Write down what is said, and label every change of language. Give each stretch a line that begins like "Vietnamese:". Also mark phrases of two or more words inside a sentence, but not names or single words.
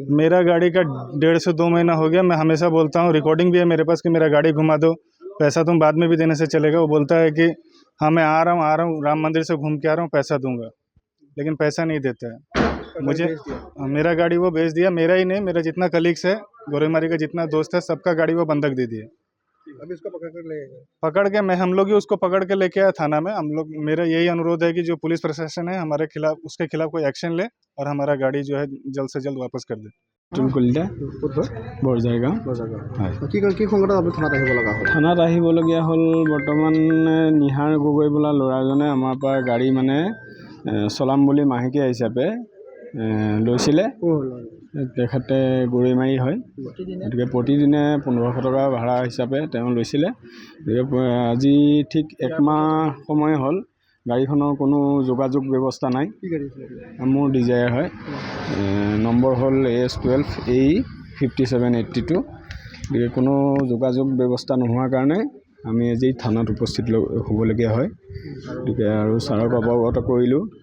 Hindi: मेरा गाड़ी का 1.5 से 2 महीना हो गया मैं हमेशा बोलता हूँ रिकॉर्डिंग भी है मेरे पास कि मेरा गाड़ी घुमा दो पैसा तुम बाद में भी देने से चलेगा वो बोलता है कि हाँ मैं आ रहा हूँ राम मंदिर से घूम के आ रहा हूँ पैसा दूंगा लेकिन पैसा नहीं देता है मुझे मेरा गाड़ी वो भेज दिया मेरा ही नहीं मेरा जितना कलीग्स है गोरेमारी का जितना दोस्त है सबका गाड़ी वो बंधक दे दिया अभी इसको पकड़ के हम लोग ही उसको पकड़ के लेके आए थाना में हम लोग मेरा यही अनुरोध है कि जो पुलिस प्रशासन है हमारे खिलाफ उसके खिलाफ कोई एक्शन ले और हमारा गाड़ी जो है जल्द से जल्द वापस कर दे
Assamese: থানাত আহিবলগীয়া হ'ল বৰ্তমান নিহাৰ গগৈ বোলা ল'ৰাজনে আমাৰ পৰা গাড়ী মানে চলাম বুলি মাহেকীয়া হিচাপে লৈছিলে তেখেতে গৰৈমাৰী হয় গতিকে প্ৰতিদিনে 1500 টকা ভাড়া হিচাপে তেওঁ লৈছিলে আজি ঠিক 1 মাহ সময় হ'ল গাড়ীখনৰ কোনো যোগাযোগ ব্যৱস্থা নাই মোৰ ডিজায়াৰ হয় নম্বৰ হ'ল AS12AE 5782 গতিকে কোনো যোগাযোগ ব্যৱস্থা নোহোৱাৰ কাৰণে আমি আজি থানাত উপস্থিত হ'বলগীয়া হয় গতিকে আৰু ছাৰক অৱগত কৰিলোঁ